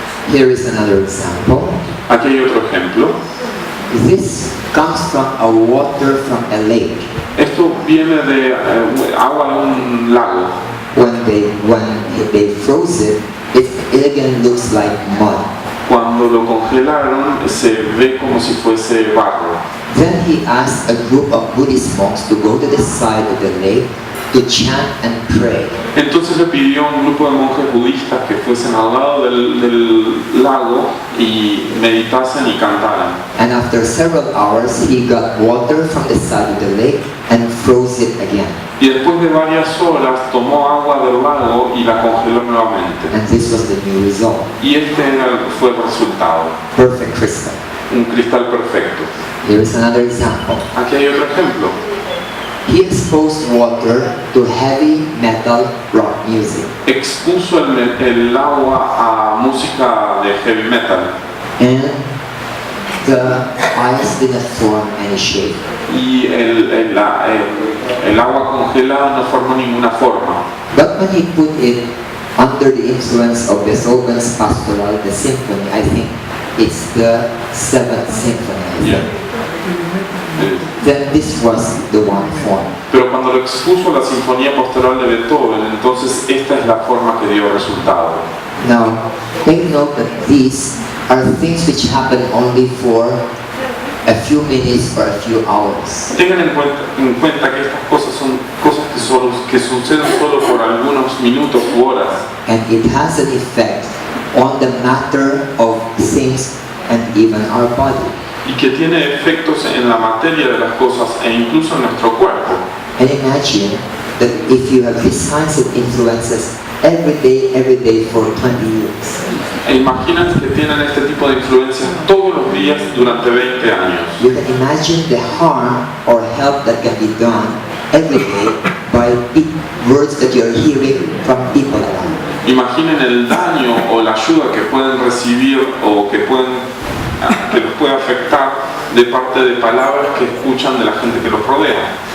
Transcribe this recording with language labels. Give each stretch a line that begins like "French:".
English: Here is another example.
Spanish: Aquí hay otro ejemplo.
English: This comes from a water from a lake.
Spanish: Esto viene de agua de un lago.
English: When they froze it, it again looks like mud.
Spanish: Cuando lo congelaron se ve como si fuese barro.
English: Then he asked a group of Buddhist monks to go to the side of the lake to chant and pray.
Spanish: Entonces le pidió a un grupo de monjes budistas que fuesen al lado del lago y meditasen y cantaran.
English: And after several hours, he got water from the side of the lake and froze it again.
Spanish: Y después de varias horas tomó agua del lago y la congeló nuevamente.
English: And this was the new result.
Spanish: Y fue el resultado.
English: Perfect crystal.
Spanish: Un cristal perfecto.
English: Here is another example.
Spanish: Aquí hay otro ejemplo.
English: He exposed water to heavy metal rock music.
Spanish: Expuso el agua a música de heavy metal.
English: And the ice didn't form any shape.
Spanish: Y el agua congelada no formó ninguna forma.
English: But when he put it under the influence of Beethoven's pastoral, the symphony, I think it's the 7th symphony, I think. Then this was the one form.
Spanish: Pero cuando lo expuso a la Sinfonía Pastoral de Beethoven, entonces esta es la forma que dio resultado.
English: Now, take note that these are things which happen only for a few minutes or a few hours.
Spanish: Tengan en cuenta que estas cosas son cosas que suceden solo por algunos minutos u horas.
English: And it has an effect on the matter of things and even our body.
Spanish: Y que tiene efectos en la materia de las cosas e incluso en nuestro cuerpo.
English: And imagine that if you have these kinds of influences every day for 20 years.
Spanish: E imaginen que tienen este tipo de influencias todos los días durante 20 años.
English: You can imagine the harm or help that can be done every day by words that you are hearing from people around.
Spanish: Imaginen el daño o la ayuda que pueden recibir o que los puede afectar de parte de palabras que escuchan de la gente que los rodea.